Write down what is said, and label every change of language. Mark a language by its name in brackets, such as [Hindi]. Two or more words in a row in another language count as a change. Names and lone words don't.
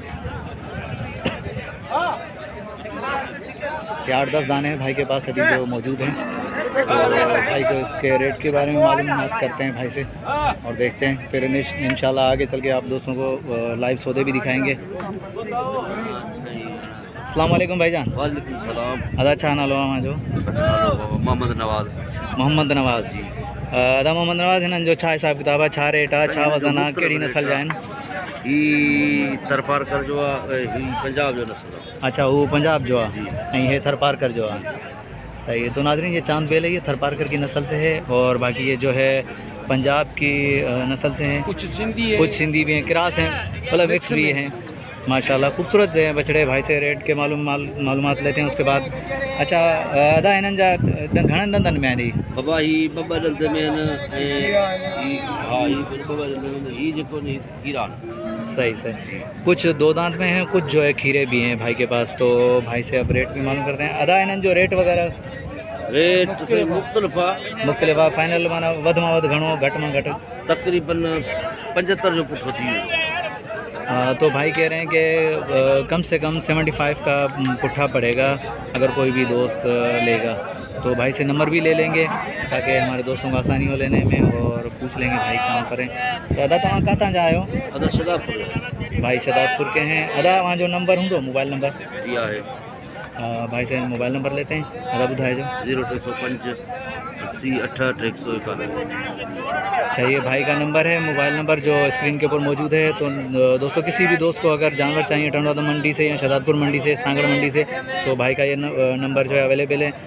[Urdu] 8-10 دانے ہیں بھائی کے پاس ابھی جو موجود ہیں. تو بھائی کو اس کے ریٹ کے بارے میں معلومات کرتے ہیں بھائی سے اور دیکھتے ہیں پھر ان شاء اللہ آگے چل کے آپ دوستوں کو لائیو سودے بھی دکھائیں گے. السلام علیکم بھائی جان. وعلیکم السلام. [Sindhi] अदा छा नालो आहे जो? मोहम्मद नवाज़। मोहम्मद नवाज़ जी। अदा मोहम्मद नवाज़ हिननि जो छा हिसाब किताब आहे, छा रेट आहे, छा वज़न आहे, कहिड़ी नस्ल जा आहिनि? ही थरपारकर जो आहे, ही पंजाब जो नस्ल आहे। अच्छा वो पंजाब जो आहे ऐं हे थरपारकर जो आहे। [Urdu] صحیح ہے. تو ناظرین یہ چاند بیل ہے، یہ تھرپارکر کی نسل سے ہے اور باقی یہ جو ہے پنجاب کی نسل سے ہیں. کچھ سندھی ہے, کچھ سندھی بھی ہیں، کراس ہیں، مطلب مکس بھی ہیں ماشاءاللہ. خوبصورت ہے بچھڑے. بھائی سے ریٹ کے معلومات لیتے ہیں اس کے بعد. [Sindhi] अच्छा अदा हिननि जा घणनि दंदनि में आहिनि? बाबा ही बब्बा दंद में ही जेको हीरा। [Urdu] صحیح صحیح. کچھ 2 دانت میں ہیں، کچھ جو ہے کھیرے بھی ہیں بھائی کے پاس. تو بھائی سے اب ریٹ بھی معلوم کرتے ہیں. [Sindhi] अदा हिननि जो रेट वगैरह [Urdu] ریٹ سے مختلف [Sindhi] आहे, फाइनल माना वध में वध घणो, घट में घट तकरीबन 75 जो पुठो थी वियो। [Urdu] تو بھائی کہہ رہے ہیں کہ کم سے کم 75 کا پٹھا پڑے گا اگر کوئی بھی دوست لے گا. تو بھائی سے نمبر بھی لے لیں گے تاکہ ہمارے دوستوں کو آسانی ہو لینے میں اور پوچھ لیں گے بھائی کہاں پر ہیں. [Sindhi] तो अदा तव्हां काथां जा आहियो? अदा शदाबपुर। [Urdu] بھائی شدابپور کے ہیں. [Sindhi] अदा वहाँ जो नंबर हूंदो मोबाइल नंबर? जी आहे। [Urdu] بھائی سے موبائل نمبر لیتے ہیں, [Sindhi] अदा ॿुधाइजो। [Urdu] 0305 80 68 191। اچھا یہ بھائی کا نمبر ہے، موبائل نمبر جو اسکرین کے اوپر موجود ہے. تو دوستوں کسی بھی دوست کو اگر جانور چاہیے ٹنڈوادا منڈی سے یا شہزادپور منڈی سے، سانگھڑ منڈی سے، تو بھائی کا یہ نمبر جو ہے اویلیبل ہے.